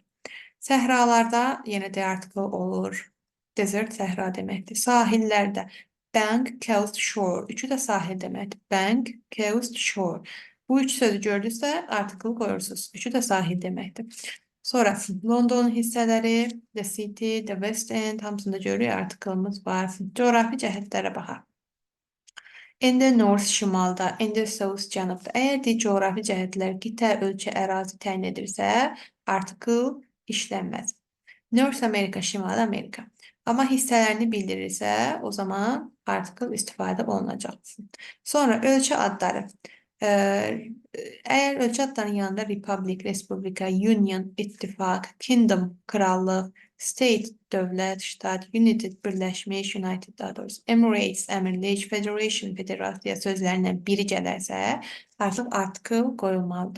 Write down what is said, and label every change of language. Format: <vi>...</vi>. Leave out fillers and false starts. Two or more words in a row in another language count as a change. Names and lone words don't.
<az>Səhralarda yenə D artiklı olur. Desert səhra deməkdir. Sahillərdə</az> <en>bank, coast, shore.</en> <az>Üçü də sahil deməkdir.</az> <en>Bank, coast, shore.</en> <az>Bu üç sözü gördünüzsə artiklı qoyursunuz. Üçü də sahil deməkdir. Sonra Londonun hissələri,</az> <en>the city, the west end</en> <az>hamısında görürük artiklımız var. Coğrafi cəhətlərə baxaq.</az> <en>In the north şimalda, in the south cənubda.</en> <az>Əgər de coğrafi cəhətlər qitə, ölkə, ərazi təyin edirsə, artikl işlənməz. North Amerika, Şimali Amerika. Amma hissələrini bildirirsə, o zaman artikl istifadə olunacaq. Sonra ölkə adları. Əgər ölkə adlarının yanında Republic, Respublika, Union, İttifaq, Kingdom, Krallıq, State, dövlət, ştat, United, birləşmiş, United daha doğrusu, Emirates, əmirlik, Federation, federasiya sözlərindən biri gələrsə, artıq artikl qoyulmalıdır.</az>